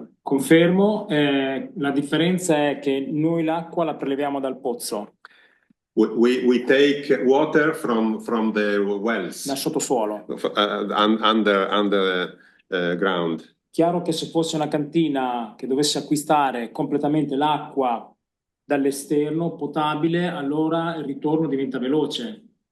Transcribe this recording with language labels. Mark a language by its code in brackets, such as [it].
[it] Confermo, la differenza è che noi l'acqua la preleviamo dal pozzo. [en] We take water from the wells. [it] Da sottosuolo. [en] Under ground. [it] Chiaro che se fosse una cantina che dovesse acquistare completamente l'acqua dall'esterno, potabile, allora il ritorno diventa veloce.